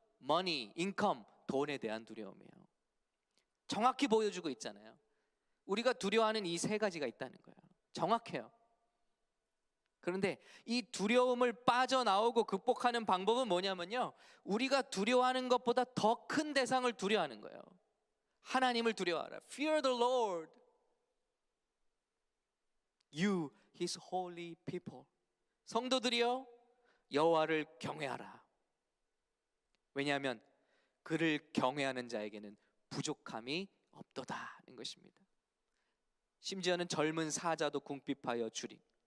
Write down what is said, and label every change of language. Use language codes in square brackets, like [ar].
[en] money, income, [ko] 돈에 대한 두려움이에요. 정확히 보여주고 있잖아요. 우리가 두려워하는 이 세 가지가 있다는 거예요. 정확해요. 그런데 이 두려움을 빠져나오고 극복하는 방법은 뭐냐면요, 우리가 두려워하는 것보다 더 큰 대상을 두려워하는 거예요. 하나님을 두려워하라. [en] Fear the Lord, you His holy people. [ko] 성도들이여, 여호와를 경외하라. 왜냐하면 그를 경외하는 자에게는 부족함이 없도다는 것입니다. 심지어는 젊은 사자도 궁핍하여 주리.